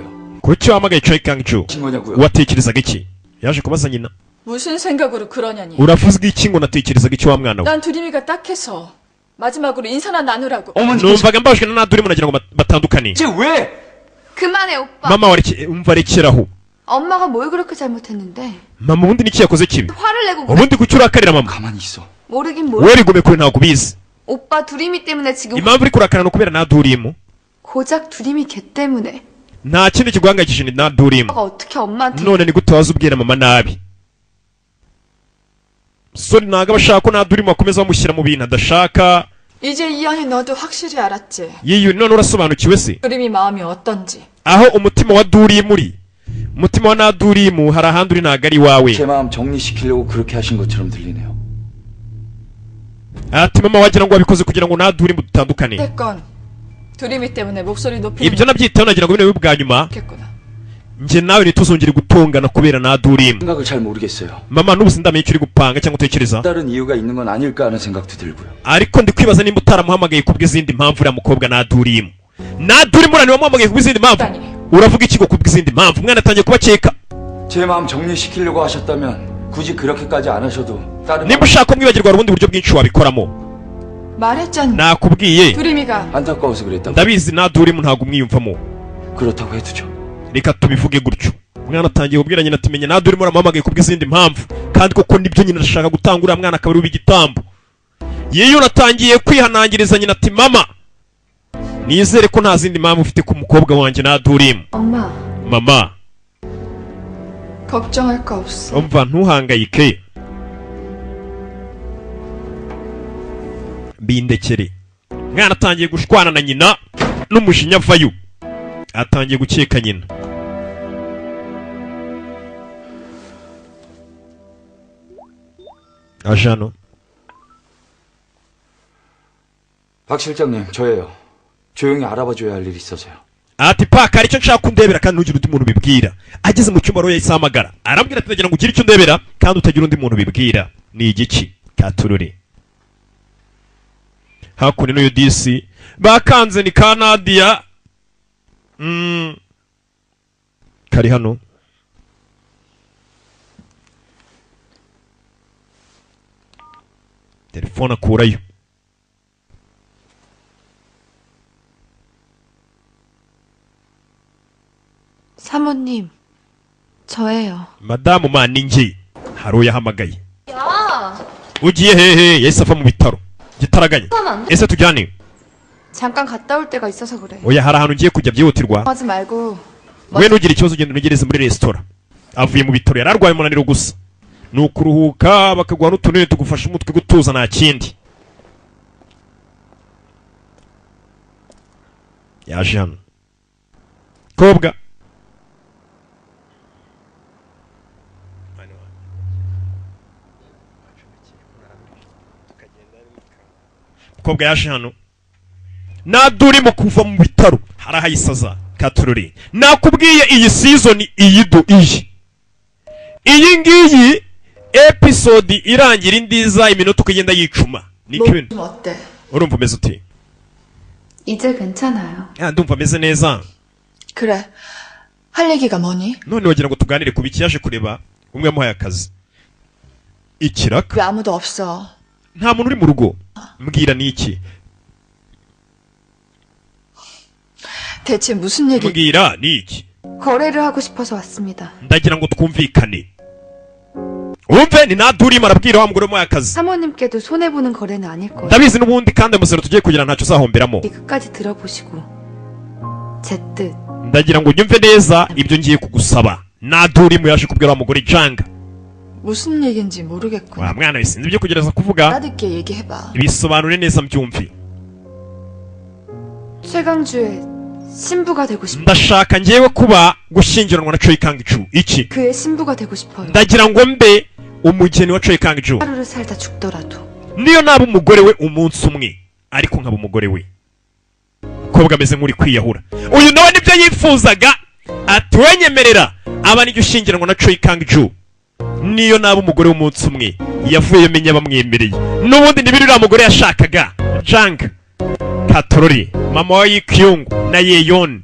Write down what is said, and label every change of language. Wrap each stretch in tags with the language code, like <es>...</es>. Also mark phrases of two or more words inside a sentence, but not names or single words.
<rw>kuki wahamagaye Choi Kang-ju</rw> <ko>하신 거냐고요?</ko> <rw>watekerezaga iki yaje kubaza nyina</rw> <ko>무슨 생각으로 그러냐니.</ko> <rw>uravuze iki ngo natekerezaga iki wa mwana we</rw> <ko>난 두림이가 딱해서 마지막으로 인사나 나누라고. 어머니</ko> <rw>numvaga mbabajwe na naduri munagira ngo batandukane</rw> <ko>대체 왜? 그만해 오빠.</ko> <rw>mama umva rekeraho</rw> <ko>엄마가 뭘 그렇게 잘못했는데</ko> <rw>mama ubundi niki yakoze kibi</rw> <ko>화를 내고 그래.</ko> <rw>ubundi kuki urakarira mama</rw> <ko>가만히 있어. 모르긴</ko> <rw>wowe</rw> <ko>모르.</ko> <rw>rigomeye kure ntabwo ubizi</rw> <ko>오빠 두림이 때문에 지금</ko> <rw>impamvu uri kurakara ni ukubera nadurimu</rw> <ko>고작 두림이 걔 때문에.</ko> <rw>nta kindi kiguhangayikishije ni nadurimu</rw> <ko>오빠가 어떻게 엄마한테</ko> <rw>none ni gute waza ubwira mama nabi sori ntabwo aba ashaka ko nadurimu akomeza bamushyira mu bintu adashaka</rw> <ko>이제 이현이 너도 확실히 알았지.</ko> <rw>yewe none urasobanukiwe se</rw> <ko>두림이 마음이 어떤지.</ko> <rw>aho umutima wa durimu uri umutima wa nadurimu hari ahandi uri ntabwo ari iwawe</rw> <ko>제 마음 정리시키려고 그렇게 하신 것처럼 들리네요.</ko> <rw>ati mama wagira ngo wabikoze kugira ngo nadurimu dutandukane</rw> <ko>됐건 두림이 때문에 목소리 높이는</ko> <rw>ibyo nabyitaho nagira ngo bino bibe bwa nyuma</rw> <ko>겠구나.</ko> <rw>njye nawe ntituzongere gutongana kubera nadurimu</rw> <ko>생각을 잘 모르겠어요.</ko> <rw>mama n'ubu sindamenye icyo uri gupanga cyangwa utekereza</rw> <ko>다른 이유가 있는 건 아닐까 하는 생각도 들고요.</ko> <rw>ariko ndi kwibaza nimba utaramuhamagaye kubw'izindi mpamvu uriya mukobwa nadurimu nadurimu uraniwe wamuhamagaye kubw'izindi mpamvu</rw> <ko>아니,</ko> <rw>uravuga iki ngo kubw'izindi mpamvu umwana atangiye kubakeka</rw> <ko>제 마음 정리시키려고 하셨다면 굳이 그렇게까지 안 하셔도 다른</ko> <rw>nimba ushaka ko mwibagirwa hari ubundi buryo bwinshi wabikoramo</rw> <ko>말했잖니.</ko> <rw>nakubwiye</rw> <ko>두림이가 안타까워서 그랬다고.</ko> <rw>ndabizi nadurimu ntabwo umwiyumvamo</rw> <ko>그렇다고 해두죠.</ko> <rw>reka tubivuge gutyo umwana atangiye kubwira nyina ati menya nadurimu uramuhamagaye kubw'izindi mpamvu kandi koko nibyo nyina arashaka gutanga uriya mwana akaba ari uw'igitambo yewe natangiye kwihanangiriza nyina ati mama nizere ko nta zindi mpamvu ufite ku mukobwa wanjye nadurimu</rw> <ko>엄마</ko> <rw>mama</rw> <ko>걱정할 거 없어.</ko> <rw>umva ntuhangayike bindekere mwana atangiye gushwana na nyina n'umujinya avayo atangiye gukeka nyina aje hano</rw> <ko>박 실장님, 저예요. 조용히 알아봐줘야 할 일이 있어서요.</ko> <rw>ati paka hari icyo nshaka kundebera kandi ntugire undi muntu ubibwira ageze mu cyumba rero yahise ahamagara arambwira ati ndagira ngo ugire icyo ndebera kandi utagira undi muntu ubibwira ni igiki katurure hakuno n'uyu disi bakanze ni ka Nadia kari hano telefone akurayo</rw> <ko>사모님 저예요.</ko> <rw>madamu maningi hari uwo yahamagaye</rw> <ko>야</ko> <rw>ugiye hehe yahise ava mu bitaro gitaraganya</rw> <ko>하면 안 돼?</ko> <rw>ese tujyane</rw> <ko>잠깐 갔다 올 데가 있어서 그래.</ko> <rw>oya hari ahantu ugiye kujya byihutirwa</rw> <ko>하지 말고</ko> <rw>we nugira ikibazo ugenda unogereze muri resitora avuye mu bitaro yari arwaye umunaniro gusa ni ukuruhuka bakaguha n'utunini tugufasha umutwe gutuza nta kindi yaje hano kobwa kobwa yaje hano nadurimo kuva mu bitaro hari ahayisaza katururi nakubwiye iyi season iyi ngiyi episode irangira indiza iminota ukagenda yicuma niko ibintu</rw> <ko>좀 어때?</ko> <rw>urumva umeze uti</rw> <ko>이제 괜찮아요.</ko> <rw>ndumva ameze neza</rw> <ko>그래. 할 얘기가 뭐니?</ko> <rw>none wagira ngo tuganire ku biki yaje kureba umwe yamuhaye akazi ikiraka</rw> <ko>왜 아무도 없어?</ko> <rw>nta muntu uri mu rugo mbwira ni iki</rw> <ko>대체 무슨 얘기?</ko> <rw>mbwira ni iki</rw> <ko>거래를 하고 싶어서 왔습니다.</ko> <rw>ndagira ngo twumvikane umve ni nadurimo arabwira wa mugore wamuhaye akazi</rw> <ko>사모님께도 손해보는 거래는 아닐 거예요.</ko> <rw>ndabizi n'ubundi kandi amusero tugiye kugira ntacyo uzahomberamo</rw> <ko>끝까지 들어보시고 제 뜻.</ko> <rw>ndagira ngo unyumve neza ibyo ngiye kugusaba. Nadurimu yaje kubwira wa mugore Jang.</rw> <ko>무슨 얘긴지 모르겠군.</ko> <rw>wa mwana we sinzi ibyo kugereza kuvuga.</rw> <ko>따뜻게 얘기해봐.</ko> <rw>bisobanure neza mbyumve.</rw> <ko>최강주의 신부가 되고 싶어.</ko> <rw>ndashaka ngewe kuba gushyingiranwa na Choi Kang-ju. iki</rw> <ko>그의 신부가 되고 싶어요.</ko> <rw>ndagira ngo mbe umugeni wa Choi Kang-ju.</rw> <ko>하루를 살다 죽더라도.</ko> <rw>niyo naba umugore we umunsi umwe ariko nkaba umugore we. umukobwa ameze nk'uri kwiyahura. uyu nawe nibyo yifuzaga. ati wenyemerera aba nijya ushyingiranwa na Choi Kang-ju. niyo naba umugore w'umunsi umwe yavuye menya bamwemereye. n'ubundi ntibiri uriya mugore yashakaga. Jang Katorori mama wa Yi Kyung na Yeon.</rw>